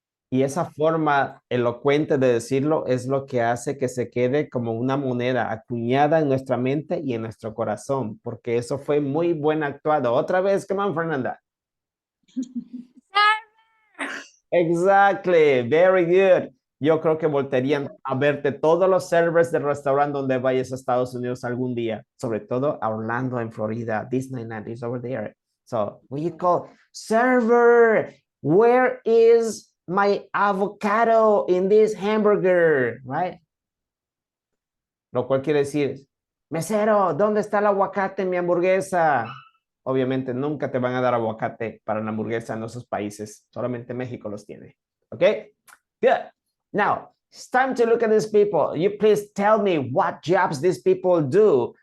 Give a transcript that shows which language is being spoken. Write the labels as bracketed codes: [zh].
[es] Y esa forma elocuente de decirlo es lo que hace que se quede como una moneda acuñada en nuestra mente y en nuestro corazón, porque eso fue muy buen actuado. Otra vez, [en] come on, [es] Fernanda. [en] Exactly, very good. [es] Yo creo que voltearían a verte todos los servers del restaurante donde vayas a Estados Unidos algún día, sobre todo a Orlando, en Florida. [en] Disneyland is over there. So, what you call server? Where is my avocado in this hamburger? Right? [es] Lo cual quiere decir, mesero, ¿dónde está el aguacate en mi hamburguesa? Obviamente nunca te van a dar aguacate para una hamburguesa en esos países. Solamente México los tiene. [en] Okay? Good. Now, it's time to look at these people. You please tell me what jobs these people do.